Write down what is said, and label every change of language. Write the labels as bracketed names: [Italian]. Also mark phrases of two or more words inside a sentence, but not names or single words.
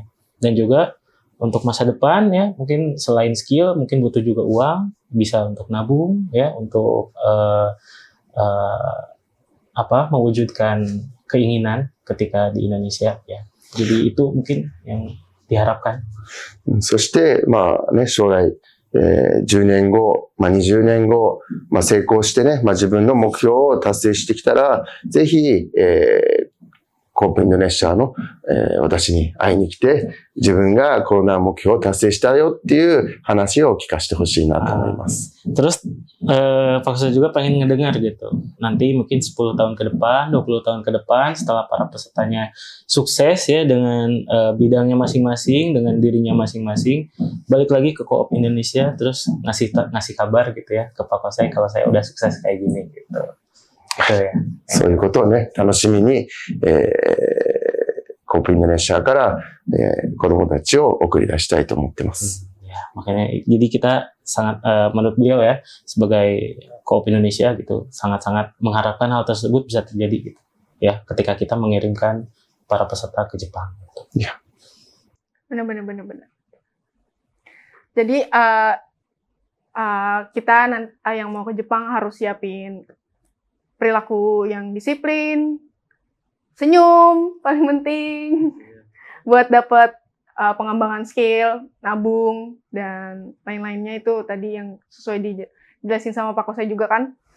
[Indonesian] Dan juga untuk masa depan ya, mungkin selain skill mungkin butuh juga uang, bisa untuk nabung ya, untuk mewujudkan keinginan ketika di Indonesia ya. Jadi itu mungkin yang diharapkan. [Japanese] そして、将来、10年後、20年後、成功してね、自分の目標を達成してきたら、ぜひ、コープインドネシアの、私に会いに来て、自分がこんな目標を達成したよっていう話を聞かせてほしいなと思います。 [Indonesian] Terus Pak Kusda juga pengen ngedengar gitu. Nanti mungkin 10 tahun ke depan, 20 tahun ke depan setelah para pesertanya sukses ya dengan bidangnya masing-masing, dengan dirinya masing-masing, balik lagi ke Co-op Indonesia terus ngasih kabar gitu ya ke Pak Kusda kalau saya udah sukses kayak gini gitu. Gitu ya. [Japanese] そういうことをね、楽しみに、コープインドネシアから、子供たちを送り出したいと思ってます。 [Indonesian] Ya, makanya jadi kita sangat menurut beliau ya sebagai Co-op Indonesia gitu sangat-sangat mengharapkan hal tersebut bisa terjadi gitu ya ketika kita mengirimkan para peserta ke Jepang. Gitu. Ya. Benar. Jadi kita yang mau ke Jepang harus siapin perilaku yang disiplin, senyum paling penting, buat dapat pengembangan skill, nabung, dan lain-lainnya itu tadi yang sesuai dijelasin sama Pak Kosai juga kan.